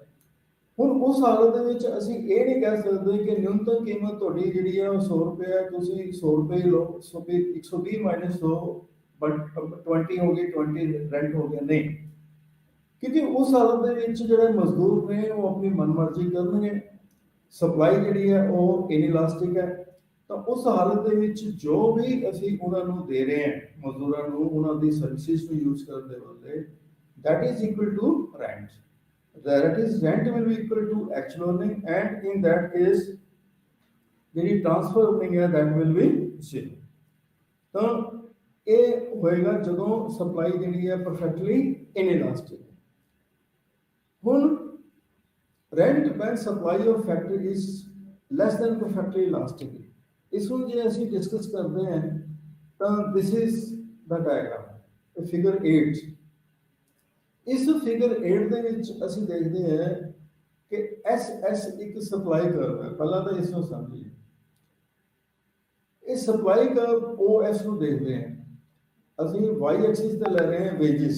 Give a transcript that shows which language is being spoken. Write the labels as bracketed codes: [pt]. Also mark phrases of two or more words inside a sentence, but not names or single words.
[pa] ਹੁਣ ਉਸ ਹਾਲਤ ਦੇ ਵਿੱਚ ਅਸੀਂ ਇਹ ਨਹੀਂ ਕਹਿ ਸਕਦੇ ਕਿ ਨਿਊਨਤਮ ਕੀਮਤ ਤੁਹਾਡੀ ਜਿਹੜੀ ਹੈ ਉਹ 100 ਰੁਪਏ ਹੈ, ਤੁਸੀਂ 100 ਰੁਪਏ ਹੀ ਲਓ, 120 ਮਾਈਨਸ 100 ਬਟ 20 ਹੋ ਗਈ, 20 ਰੈਂਟ ਹੋ ਗਿਆ, ਨਹੀਂ। ਕਿਉਂਕਿ ਉਸ ਹਾਲਤ ਦੇ ਵਿੱਚ ਜਿਹੜੇ ਮਜ਼ਦੂਰ ਨੇ ਉਹ ਆਪਣੀ ਮਨਮਰਜ਼ੀ ਕਰਨਗੇ, ਸਪਲਾਈ ਜਿਹੜੀ ਹੈ ਉਹ ਇਨਇਲਾਸਟਿਕ ਹੈ। ਤਾਂ ਉਸ ਹਾਲਤ ਦੇ ਵਿੱਚ ਜੋ ਵੀ ਅਸੀਂ ਉਹਨਾਂ ਨੂੰ ਦੇ ਰਹੇ ਹਾਂ ਮਜ਼ਦੂਰਾਂ ਨੂੰ, ਉਹਨਾਂ ਦੀ ਸਰਵਿਸਿਜ਼ ਨੂੰ ਯੂਜ਼ ਕਰਨ ਦੇ ਬਦਲੇ, [en] that is equal to rent. That is, rent will be equal to actual earning, and in that case [pa] ਜਿਹੜੀ ਟ੍ਰਾਂਸਫਰ ਅਰਨਿੰਗ ਹੈ [en] that will be zero। [pa] ਤਾਂ ਇਹ ਹੋਏਗਾ ਜਦੋਂ ਸਪਲਾਈ ਜਿਹੜੀ ਹੈ [en] perfectly inelastic. ਹੁਣ rent when supply of factory is less than perfectly elastic, [pa] ਇਸ ਨੂੰ ਜੇ ਅਸੀਂ ਡਿਸਕਸ ਕਰਦੇ ਹਾਂ ਤਾਂ [en] this is the diagram, figure 8। [pa] ਇਸ ਫਿਗਰ 8 ਦੇ ਵਿੱਚ ਅਸੀਂ ਦੇਖਦੇ ਹਾਂ ਕਿ SS ਇੱਕ [en] supply curve [pa] ਹੈ। ਪਹਿਲਾਂ ਤਾਂ ਇਸ ਨੂੰ ਸਮਝੀਏ, ਇਹ [en] supply curve [pa] OS ਨੂੰ ਦੇਖਦੇ ਹਾਂ, ਅਸੀਂ [en] y axis [pa] ਤੇ ਲੈ ਰਹੇ ਹਾਂ ਵੇਜਿਸ।